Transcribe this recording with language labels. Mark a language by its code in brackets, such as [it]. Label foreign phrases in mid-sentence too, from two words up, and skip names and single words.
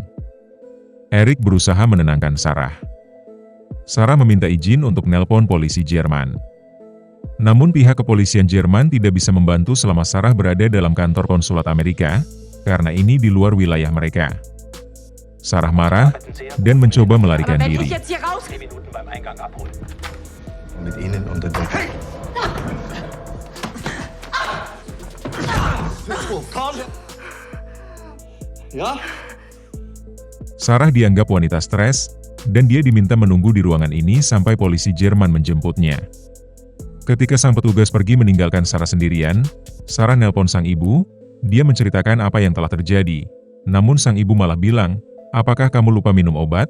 [id] Eric berusaha menenangkan Sarah. Sarah meminta izin untuk nelpon polisi Jerman. Namun pihak kepolisian Jerman tidak bisa membantu selama Sarah berada dalam kantor konsulat Amerika, karena ini di luar wilayah mereka. Sarah marah dan mencoba melarikan diri. [de] Mit Ihnen unter der [id] Sarah dianggap wanita stres, dan dia diminta menunggu di ruangan ini sampai polisi Jerman menjemputnya. Ketika sang petugas pergi meninggalkan Sarah sendirian, Sarah nelpon sang ibu, dia menceritakan apa yang telah terjadi. Namun sang ibu malah bilang, "Apakah kamu lupa minum obat?"